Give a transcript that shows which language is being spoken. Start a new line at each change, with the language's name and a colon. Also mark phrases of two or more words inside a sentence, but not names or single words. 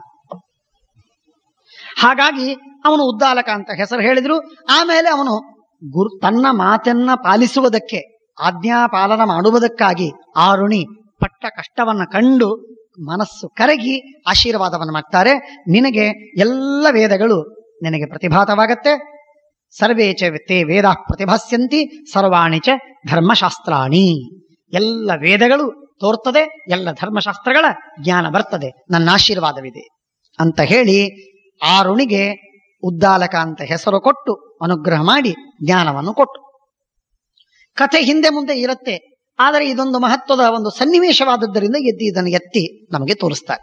Kannada: ಹಾಗಾಗಿ ಅವನು ಉದ್ದಾಲಕ ಅಂತ ಹೆಸರು ಹೇಳಿದ್ರು. ಆಮೇಲೆ ಅವನು ತನ್ನ ಮಾತನ್ನ ಪಾಲಿಸುವುದಕ್ಕೆ, ಆಜ್ಞಾಪಾಲನ ಮಾಡುವುದಕ್ಕಾಗಿ ಆರುಣಿ ಪಟ್ಟ ಕಷ್ಟವನ್ನ ಕಂಡು ಮನಸ್ಸು ಕರಗಿ ಆಶೀರ್ವಾದವನ್ನು ಮಾಡ್ತಾರೆ. ನಿನಗೆ ಎಲ್ಲ ವೇದಗಳು ನಿನಗೆ ಪ್ರತಿಭಾತವಾಗತ್ತೆ.
Sanskrit: ಸರ್ವೇ ಚ ತೇ ವೇದ ಪ್ರತಿಭಾಸ್ಯಂತಿ ಸರ್ವಾಣಿ ಚ ಧರ್ಮಶಾಸ್ತ್ರಾಣಿ.
Kannada: ಎಲ್ಲ ವೇದಗಳು ತೋರ್ತದೆ, ಎಲ್ಲ ಧರ್ಮಶಾಸ್ತ್ರಗಳ ಜ್ಞಾನ ಬರ್ತದೆ, ನನ್ನ ಆಶೀರ್ವಾದವಿದೆ ಅಂತ ಹೇಳಿ ಆರುಣಿಗೆ ಉದ್ದಾಲಕ ಅಂತ ಹೆಸರು ಕೊಟ್ಟು ಅನುಗ್ರಹ ಮಾಡಿ ಜ್ಞಾನವನ್ನು ಕೊಟ್ಟು. ಕಥೆ ಹಿಂದೆ ಮುಂದೆ ಇರುತ್ತೆ, ಆದರೆ ಇದೊಂದು ಮಹತ್ವದ ಒಂದು ಸನ್ನಿವೇಶವಾದದ್ದರಿಂದ ಇದನ್ನು ಎತ್ತಿ ನಮಗೆ ತೋರಿಸ್ತಾರೆ.